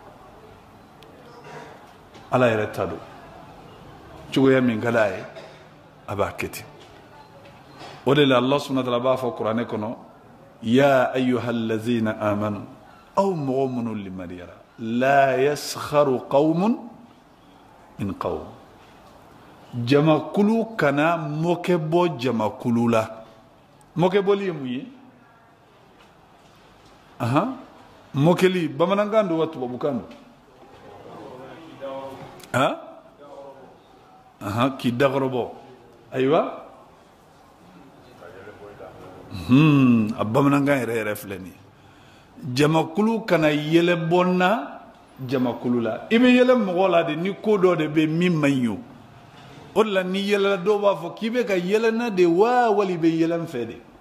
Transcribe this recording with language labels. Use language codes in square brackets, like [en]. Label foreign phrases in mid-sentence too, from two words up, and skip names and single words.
[bm] ala yɛrɛ ta don cogoya min ka d'a ye a b'a kɛ ten o de la [ar] الله سبحانه وتعالى [bm] b'a fɔ kuranɛ kɔnɔ [ar] يا أيها الذين آمنوا [bm] aw mɔgɔ minnu limaniyara [ar] لا يسخر قوم من قوم [bm] jamakulu kana mɔkɛ bɔ jamakulu la mɔkɛ bɔli ye mun ye mɔkɛli bamanankan don wa tubabukan don k'i dakɔrɔbɔ ayiwa a bamanankan yɛrɛ yɛrɛ filɛ nin ye jamakulu kana yɛlɛ bɔ n na jamakulu la i bɛ yɛlɛ mɔgɔ la de ni ko dɔ de bɛ min man ɲi o de la ni yɛlɛla dɔw b'a fɔ k'i bɛ ka yɛlɛ n na de wa wali i bɛ yɛlɛ n fɛ de